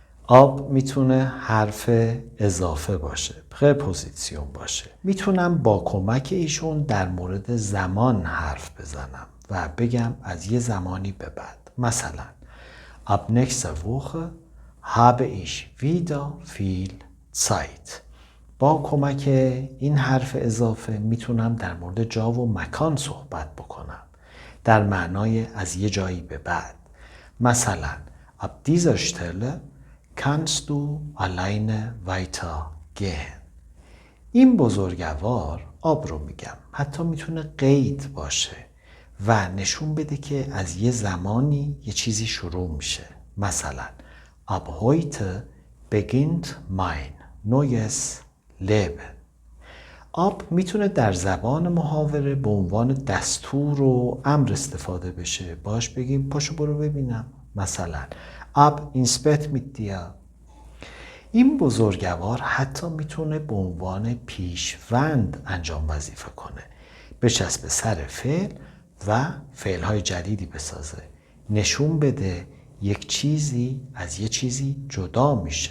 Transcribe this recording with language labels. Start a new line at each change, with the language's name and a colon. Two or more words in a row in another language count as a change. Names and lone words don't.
Persian: آب میتونه حرف اضافه باشه، پرپوزیسیون باشه. میتونم با کمک ایشون در مورد زمان حرف بزنم و بگم از یه زمانی به بعد.
German: مثلا ab nächster Woche habe ich wieder viel Zeit.
Persian: با کمک این حرف اضافه میتونم در مورد جا و مکان صحبت بکنم در معنای از یه جایی به بعد.
German: مثلا ab dieser Stelle kannst du alleine weitergehen.
Persian: این بزرگوار آب رو میگم، حتی میتونه قید باشه و نشون بده که از یه زمانی یه چیزی شروع میشه.
German: مثلا ab heute beginnt mein neues Leben.
Persian: آب میتونه در زبان محاوره به عنوان دستور و امر استفاده بشه. باش بگیم پاشو برو ببینم. مثلا
German: ab ins Bett mit dir.
Persian: این بزرگوار حتی میتونه به عنوان پیشوند انجام وظیفه کنه، بچسبه سر فعل و فعلهای جدیدی بسازه، نشون بده یک چیزی از یک چیزی جدا میشه.